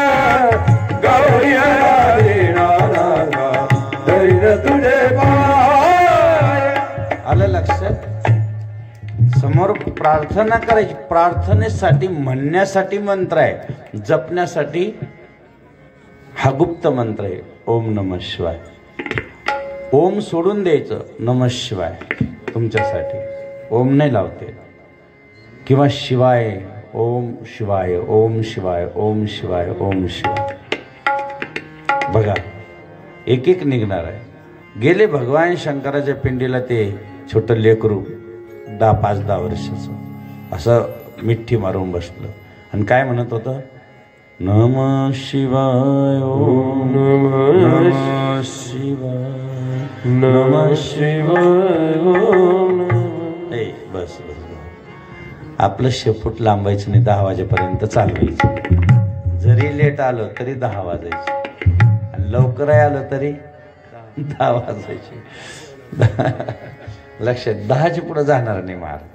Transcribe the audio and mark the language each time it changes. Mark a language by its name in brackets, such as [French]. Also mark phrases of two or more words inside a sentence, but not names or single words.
[Marathi] गौरी आराधीनानाथा तरीन तुझे माया. आलं लक्षात? समोर प्रार्थना करायची. प्रार्थनेसाठी म्हणण्यासाठी मंत्र आहे. जपण्यासाठी हा गुप्त मंत्र आहे. [Sanskrit] ओम नमः शिवाय. [Marathi] ओम सोडून द्यायचं. [Sanskrit] नमः शिवाय [Marathi] तुमच्यासाठी. ओम नाही लावते. किंवा शिवाय. [Sanskrit] ओम शिवाय ओम शिवाय ओम शिवाय ओम शिवाय. [Marathi] बघा एक एक निघणार आहे. गेले भगवान शंकराच्या पिंडीला ते छोटं लेकरू 5-10 वर्षाचं असं मिठी मारून बसलं आणि काय म्हणत होतं? [Sanskrit] नमः शिवाय ओम नमः शिवाय नमः शिवाय ओम. [Marathi] ए बस बस आपलं शेपूट लांबायचं नाही. 10 वाजेपर्यंत चालवायचं. जरी लेट आलं तरी 10 वाजायचे आणि लवकर आलं तरी 10 वाजायचे. लक्षात 10च्या पुढे जाणार नाही महाराज.